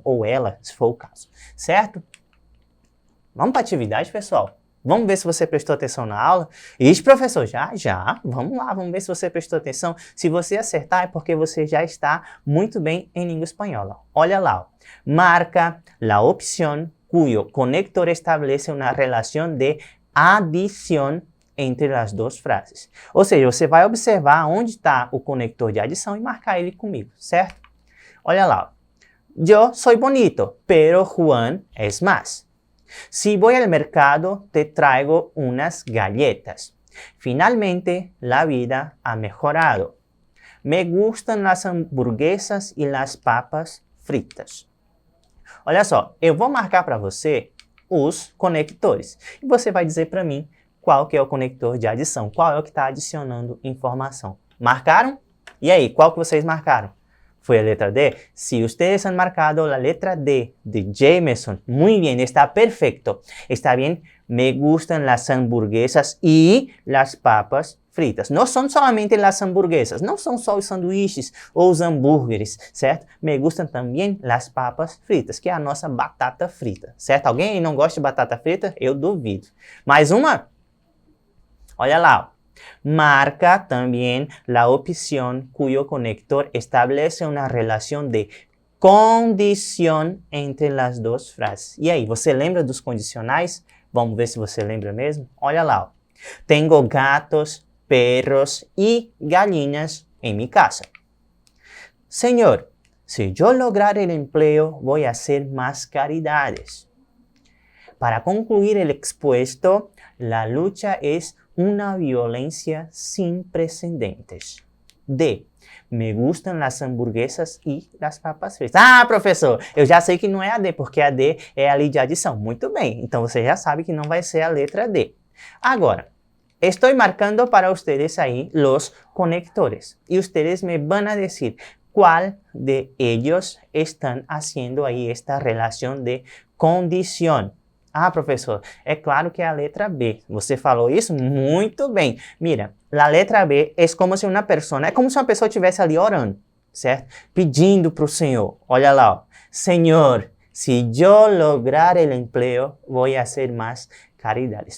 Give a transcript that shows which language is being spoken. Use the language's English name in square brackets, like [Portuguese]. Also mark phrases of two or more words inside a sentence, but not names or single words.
[Portuguese] Ou ela, se for o caso. Certo? Vamos para a atividade, pessoal? Vamos ver se você prestou atenção na aula? Isso, professor, já. Vamos lá, vamos ver se você prestou atenção. Se você acertar, é porque você já está muito bem em língua espanhola. Olha lá. Ó. Marca a opção [Spanish] cuyo conector establece [Portuguese] uma relação de adição entre as duas frases. Ou seja, você vai observar onde está o conector de adição e marcar ele comigo, certo? Olha lá. [Spanish] Yo soy bonito, pero Juan es más. Si voy al mercado, te traigo unas galletas. Finalmente, la vida ha mejorado. Me gustan las hamburguesas y las papas fritas. [Portuguese] Olha só, eu vou marcar para você os conectores. E você vai dizer para mim qual que é o conector de adição, qual é o que está adicionando informação. Marcaram? E aí, qual que vocês marcaram? Foi a letra D? [Spanish] Si ustedes han marcado la letra D de Jameson, muy bien, está perfecto. Está bien, me gustan las hamburguesas y las papas fritas. [Portuguese] Não são somente [Spanish] las hamburguesas, [Portuguese] não são só os sanduíches ou os hambúrgueres, certo? [Spanish] Me gustam [Portuguese] também [Spanish] las papas fritas, [Portuguese] que é a nossa batata frita, certo? Alguém aí não gosta de batata frita? Eu duvido. Mais uma? Olha lá. [Spanish] Marca también la opción cuyo conector establece una relación de condición entre las dos frases. [Portuguese] E aí, você lembra dos condicionais? Vamos ver se você lembra mesmo? Olha lá. Ó. [Spanish] Tengo gatos, perros y gallinas en mi casa. Señor, si yo lograr el empleo, voy a hacer más caridades. Para concluir el expuesto, la lucha es una violencia sin precedentes. D. Me gustan las hamburguesas y las papas fritas. [Portuguese] Ah, professor, eu já sei que não é a D, porque a D é ali de adição. Muito bem, então você já sabe que não vai ser a letra D. Agora, estou marcando para ustedes aí [Spanish] los conectores. E ustedes me van a decir ¿Cuál de ellos están haciendo aí esta [Portuguese] relação de condição? Ah, professor, é claro que é a letra B. Você falou isso muito bem. Mira, a letra B é como se uma pessoa estivesse ali orando, certo? Pedindo para o Senhor. Olha lá, ó. Senhor, se eu lograr o emprego, vou fazer mais caridades.